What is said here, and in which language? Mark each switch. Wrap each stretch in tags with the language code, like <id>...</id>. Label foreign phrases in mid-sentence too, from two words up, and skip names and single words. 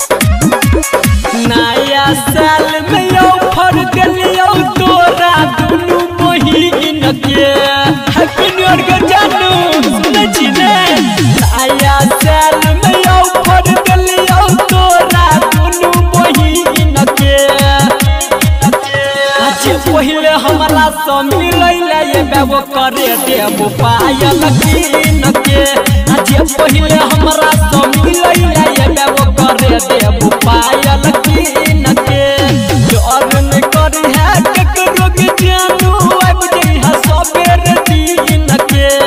<mai>नया साल में ऑफर दिलियो तोरा दुनु बहिन के</mai> <en>Happy New Year</en> <mai>के जानू सुनै छी ने नया साल में ऑफर दिलियो तोरा दुनु बहिन के आज पहिले हमरा से मिलै ले बेबो करे देबो पायल कीन के आज पहिले हमरा से मिलै ले बेबो करे देबो पायल कीन के डर न करी है ककरो के जानू आब जइहा सबेर दिन के</mai>